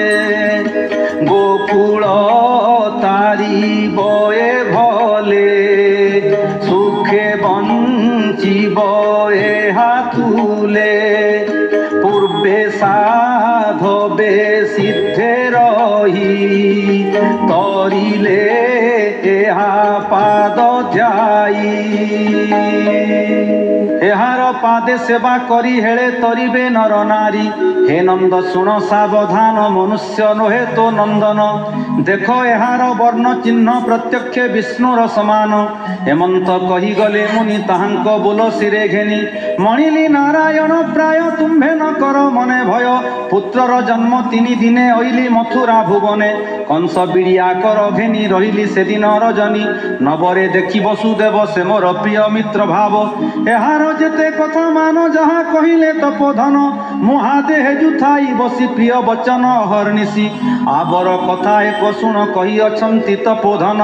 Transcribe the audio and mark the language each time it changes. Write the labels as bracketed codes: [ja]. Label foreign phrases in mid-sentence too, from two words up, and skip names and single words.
[or] ଗୋକୁଳ ତାରି ବଏ ଭଲେ, ସୁଖେ ବଞ୍ଚିବ ଏହା ତୁଲେ। ପୂର୍ବେ ସାଧବେ ସିଦ୍ଧେ ରହି, ତରିଲେ ଏହା ପାଦ ଧ୍ୟାଇ। ଏହାର ପାଦେ ସେବା କରି ହେଲେ ତରିବେ ନର ନାରୀ। ହେ ନନ୍ଦ ଶୁଣ ସାବଧାନ ମନୁଷ୍ୟ ନୋହେ ତୋ ନନ୍ଦନ। ଦେଖ ଏହାର ବର୍ଣ୍ଣ ଚିହ୍ନ ପ୍ରତ୍ୟକ୍ଷ ବିଷ୍ଣୁର ସମାନ। ହେମନ୍ତ କହି ଗଲେ ମୁନି ତାହାଙ୍କ ବୋଲ ସିରେ ଘେନି। ମଣିଲି ନାରାୟଣ ପ୍ରାୟ ତୁମ୍ଭେ ନ କର ମନେ ଭୟ। ପୁତ୍ରର ଜନ୍ମ 3 ଦିନେ ଅଇଲି ମଥୁରା ଭୁବନେ। କଂସ ବିଡ଼ିଆ କର ଘେନି ରହିଲି ସେଦିନ ରଜନୀ। ନବରେ ଦେଖି ବସୁଦେବ ସେ ମୋର ପ୍ରିୟ ମିତ୍ର ଭାବ। ଏହାର ଯେତେ କଥା ମାନ ଯାହା କହିଲେ ତପୋଧନ। ମୁହାଦେହ ଯୁଥାଇ ବସି ପ୍ରିୟ ବଚନ ଅହର୍ନିଶି। ଆବର କଥା ଏକ ଶୁଣ କହି ଅଛନ୍ତି ତପୋଧନ।